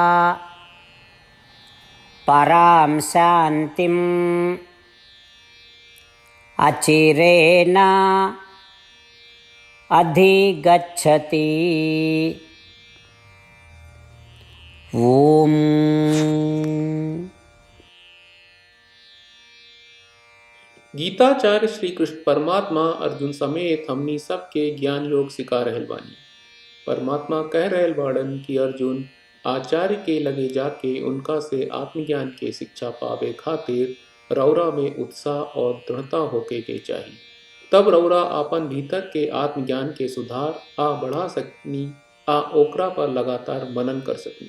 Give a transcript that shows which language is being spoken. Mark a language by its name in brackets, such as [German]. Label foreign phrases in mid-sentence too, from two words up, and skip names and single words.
[Sanskrit] परां शान्तिम् अचिरेण अधिगच्छति। ओम। [Bhojpuri] गीताचार्य श्री कृष्ण परमात्मा अर्जुन समेत हमनी सबके ज्ञान योग सिखा रहल बानी। परमात्मा कह रहल बाड़न कि अर्जुन आचार्य के लगे जाके उनका से आत्मज्ञान के शिक्षा पावे खातिर रौरा में उत्साह और दृढ़ता होके के चाहिए। तब रौरा आपन भीतर के आत्मज्ञान के सुधार आ बढ़ा सकनी आ ओकरा पर लगातार मनन कर सकनी।